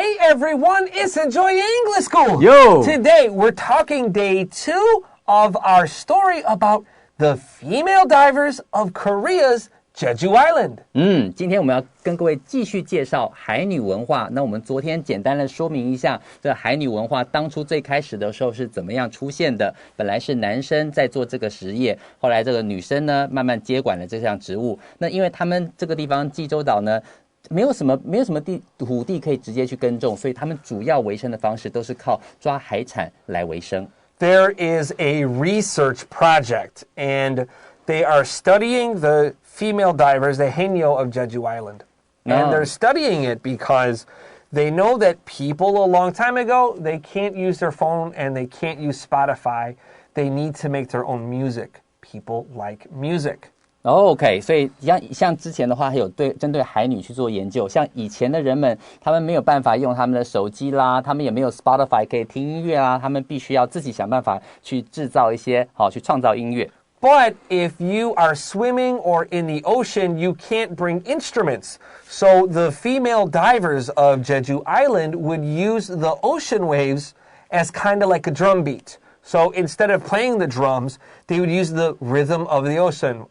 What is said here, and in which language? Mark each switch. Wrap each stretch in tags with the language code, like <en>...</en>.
<en>everyone, it's Enjoy English School. Yo! Today, we're talking day 2 of our story about the female divers of Korea's Jeju Island.</en> <zh>今天我们要跟各位继续介绍海女文化。那我们昨天简单的说明一下，这海女文化当初最开始的时候是怎么样出现的。本来是男生在做这个实业，后来这个女生呢慢慢接管了这项职务。那因为他们这个地方济州岛呢没有什么土地可以直接去耕种，所以他们主要维生的方式都是靠抓海产来维生。</zh> <en>There is a research project, and they are studying the female divers, the Haenyeo of Jeju Island. And they're studying it because they know that people a long time ago, they can't use their phone and they can't use Spotify. They need to make their own music. People like music.OK,</en> <zh>所以像之前的话还有针对海女去做研究，像以前的人们他们没有办法用他们的手机啦，他们也没有 Spotify 可以听音乐啦，他们必须要自己想办法去制造一些去创造音乐。</zh> <en>But if you are swimming or in the ocean, you can't bring instruments. So the female divers of Jeju Island would use the ocean waves as kind of like a drum beat. So instead of playing the drums, they would use the rhythm of the ocean.</en>